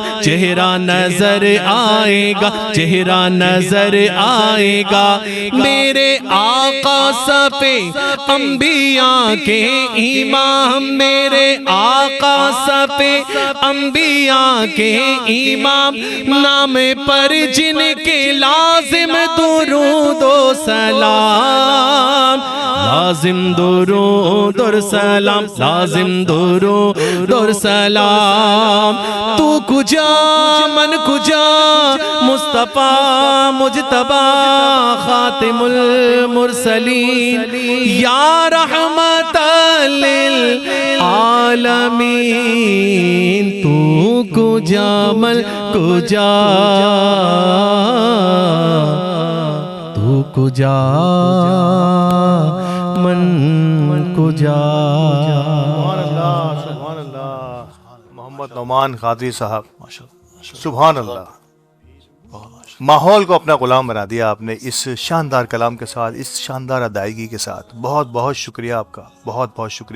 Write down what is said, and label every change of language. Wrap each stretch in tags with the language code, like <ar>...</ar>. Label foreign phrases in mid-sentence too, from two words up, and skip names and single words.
<ur>چہرہ نظر آئے گا، چہرہ نظر آئے گا، میرے آقا صفِ انبیاء کے امام، میرے آقا صفِ انبیاء کے امام، نام پر جن کے لازم درود و سلام، لازم درود و سلام، لازم درود و سلام،</ur> <fa>تو کجا من کجا</fa> <ur>مصطفیٰ مجتبی خاتم المرسلین، یا رحمت</ur> <fa>للعالمین، تو کجا من کجا، تو کجا من کجا۔</fa> <ar>سبحان اللہ، سبحان اللہ،</ar> <ur>محمد نعمان قادری صاحب،</ur> <ar>سبحان اللہ،</ar> <ur>ماحول کو اپنا غلام بنا دیا آپ نے اس شاندار کلام کے ساتھ، اس شاندار ادائیگی کے ساتھ، بہت بہت شکریہ آپ کا، بہت بہت شکریہ۔</ur>